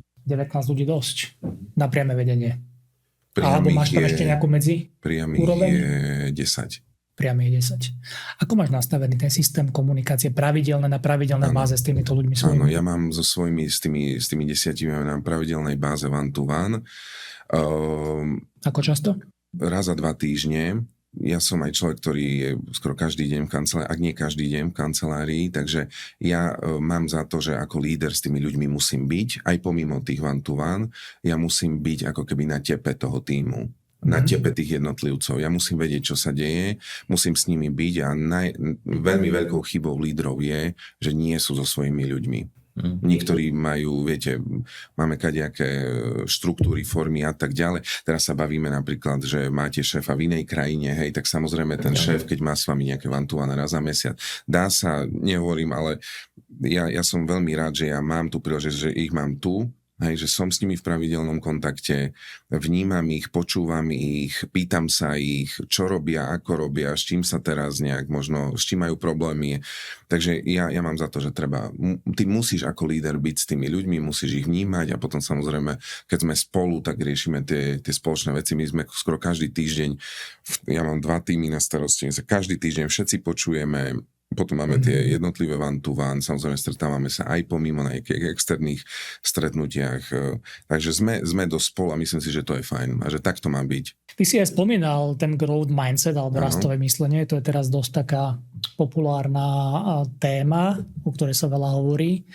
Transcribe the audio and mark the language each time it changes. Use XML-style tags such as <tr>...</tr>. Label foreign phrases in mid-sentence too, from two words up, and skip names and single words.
<sk>19 ľudí dosť na priame vedenie. Alebo máš tam ešte nejakú medzi úroveň? Je 10. Priame je 10. Ako máš nastavený ten systém komunikácie na pravidelnej báze s týmito ľuďmi svojimi? Áno, ja mám s tými 10 na pravidelnej báze</sk> <en>one to one.</en> <sk>Ako často? Raz za 2 týždne. Ja som aj človek, ktorý je skoro každý deň v kancelárii, ak nie každý deň v kancelárii, takže ja mám za to, že ako líder s tými ľuďmi musím byť, aj pomimo tých</sk> <en>one to one,</en> <sk>ja musím byť ako keby na tepe toho tímu, na tepe tých jednotlivcov. Ja musím vedieť, čo sa deje, musím s nimi byť a veľmi veľkou chybou lídrov je, že nie sú so svojimi ľuďmi. Niektorí majú, viete, máme kadejaké štruktúry, formy a tak ďalej. Teraz sa bavíme napríklad, že máte šéfa v inej krajine, hej, tak samozrejme ten šéf, keď má s vami nejaké</sk> <en>one-to-one</en> <sk>raz za mesiac, dá sa, nehovorím, ale ja som veľmi rád, že ja mám tú príležitosť, že ich mám tu, hej, že som s nimi v pravidelnom kontakte, vnímam ich, počúvam ich, pýtam sa ich, čo robia, ako robia, s čím sa teraz nejak možno, s čím majú problémy. Takže ja mám za to, že ty musíš ako líder byť s tými ľuďmi, musíš ich vnímať a potom samozrejme, keď sme spolu, tak riešime tie spoločné veci. My sme skoro každý týždeň, ja mám 2 týmy na starosti, každý týždeň všetci počujeme Potom máme tie jednotlivé</sk> <en>one-to-one,</en> <sk>samozrejme stretávame sa aj pomimo na nejakých externých stretnutiach, takže sme dosť spolu a myslím si, že to je fajn a že tak to má byť. Ty si aj spomínal ten</sk> <en>growth mindset</en> <sk>alebo rastové myslenie, to je teraz dosť taká populárna téma, o ktorej sa veľa hovorí.</sk>